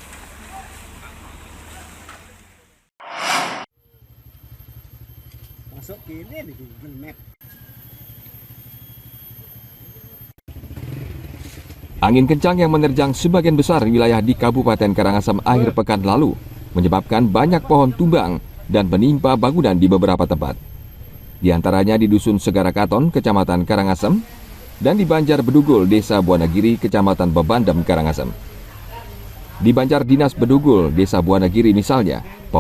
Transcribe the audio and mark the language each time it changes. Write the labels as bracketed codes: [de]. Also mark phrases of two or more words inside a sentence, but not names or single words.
[id] Angin kencang yang menerjang sebagian besar wilayah di Kabupaten Karangasem akhir pekan lalu menyebabkan banyak pohon tumbang dan menimpa bangunan di beberapa tempat. Di antaranya di Dusun Segara Katon, Kecamatan Karangasem, dan di Banjar Bedugul, Desa Buanagiri, Kecamatan Bebandem, Karangasem. Di Banjar Dinas Bedugul, Desa Buanagiri misalnya,